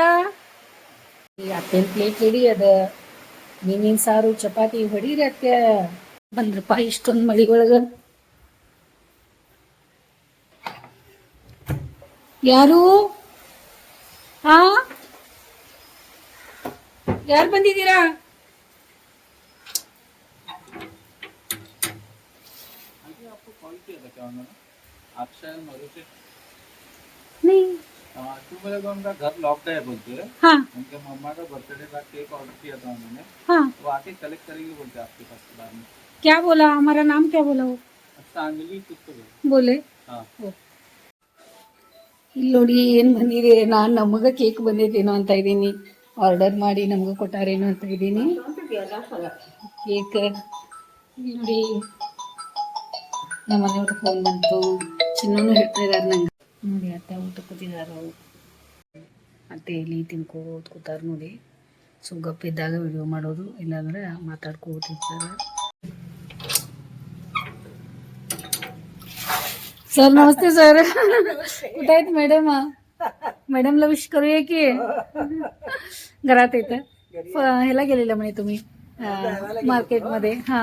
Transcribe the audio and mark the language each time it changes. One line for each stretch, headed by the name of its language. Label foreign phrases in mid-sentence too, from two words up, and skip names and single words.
Kannada: ಈ ಅತ್ತೆನ ಪ್ಲೇಟ್ ರೆಡಿ ಅದ, ಮೀನಿನ ಸಾರು ಚಪಾತಿ ಹೊಡೀರಿ ಅತ್ತೆ. ಬಂದ್ರಪ್ಪ ಇಷ್ಟೊಂದು ಮಳೆ ಒಳಗೆ. ಯಾರು ಯಾರು ಬಂದಿದ್ದೀರಾ?
Hindi: नहीं तू मेरे को उनका घर लॉक्ड है बोलते हैं। हाँ उनके मम्मा का बर्थडे का केक ऑर्डर किया था उन्होंने, हाँ वो आके कलेक्ट करेगी बोलते आपके पास के बाद में। क्या बोला? हमारा नाम क्या बोला? वो सांगली कुछ तो बोले हाँ
Kannada: ಇಲ್ಲಿ ನೋಡಿ ಏನು ಬಂದಿದೆ. ನಾನು ನಮಗೆ ಕೇಕ್ ಬಂದೈತೇನೋ ಅಂತ ಇದ್ದೀನಿ, ಆರ್ಡರ್ ಮಾಡಿ ನಮ್ಗೆ ಕೊಟ್ಟಾರೇನೋ ಅಂತ ಇದ್ದೀನಿ ಕೇಕ್. ನೋಡಿ ನಮ್ಮ ಮನೆಯವ್ರ ಫೋನ್ ಬಂತು, ಚಿನ್ನೂ ಹೇಳ್ತಾ ಇದ್ದಾರೆ ನಂಗೆ. ನೋಡಿ ಅತ್ತೆ ಊಟ ಕೂತಿದ್ದಾರೆ, ಅತ್ತೆ ಇಲ್ಲಿ ತಿನ್ಕೋದು ಕೂತಾರೆ ನೋಡಿ. ಸೊ ಗಪ್ಪಿದ್ದಾಗ ವಿಡಿಯೋ ಮಾಡೋದು, ಇಲ್ಲಾಂದ್ರೆ ಮಾತಾಡ್ಕೋತಿರ್ತಾರೆ.
Hindi: सर नमस्ते सर.
Marathi: कुठे आहेत मॅडम? मॅडमला विश करूया की. घरात येतं ह्याला गेलेला म्हणे तुम्ही मार्केटमध्ये. हा